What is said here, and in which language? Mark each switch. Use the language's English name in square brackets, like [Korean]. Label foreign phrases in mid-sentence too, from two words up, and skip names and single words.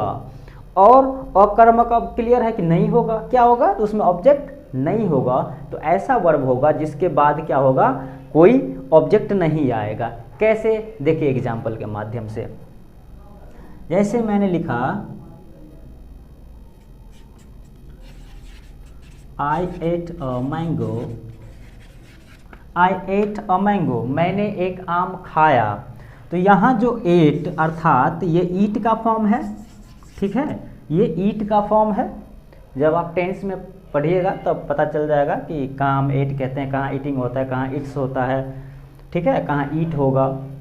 [Hindi] और अकर्मक अब क्लियर है कि नहीं होगा, क्या होगा, तो उसमें ऑब्जेक्ट नहीं होगा। तो ऐसा वर्ब होगा जिसके बाद क्या होगा, कोई ऑब्जेक्ट नहीं आएगा। कैसे, देखिए एग्जाम्पल के माध्यम से। जैसे मैंने लिखा [English] I ate a mango, I ate a mango, [Hindi] मैंने एक आम खाया। तो यहाँ जो ate अर्थात ये ईट का फॉर्म है, ठीक है, ये ईट का फॉर्म है। जब आप टेंस में पढ़िएगा तब तो पता चल जाएगा कि कहाँ हम एट कहते हैं, कहाँ ईटिंग होता है, कहाँ इट्स होता है, ठीक है, कहाँ ईट होगा।